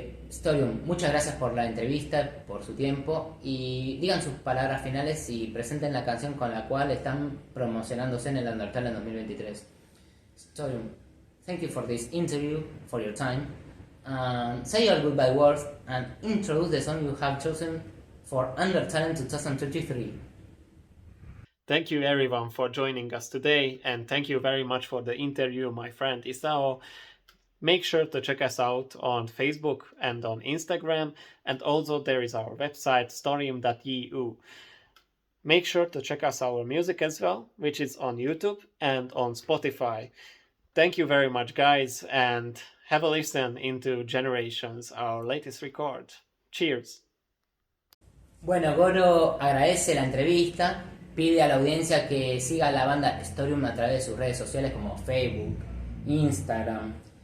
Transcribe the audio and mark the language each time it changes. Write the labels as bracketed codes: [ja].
[es] Storyum, muchas gracias por la entrevista, por su tiempo, y digan sus palabras finales y presenten la canción con la cual están promocionándose en el Undertalent 2023. [en] Storyum, thank you for this interview, for your time. Say your goodbye words and introduce the song you have chosen for Undertalent 2023. Thank you everyone for joining us today, and thank you very much for the interview, my friend Isao. Make sure to check us out on Facebook and on Instagram, and also there is our website storyum.eu. Make sure to check out our music as well, which is on YouTube and on Spotify. Thank you very much, guys, and have a listen into Generations, our latest record. Cheers! [es] Bueno, Goro agradece la entrevista, pide a la audiencia que siga a la banda Storyum a través de sus redes sociales como Facebook, Instagram.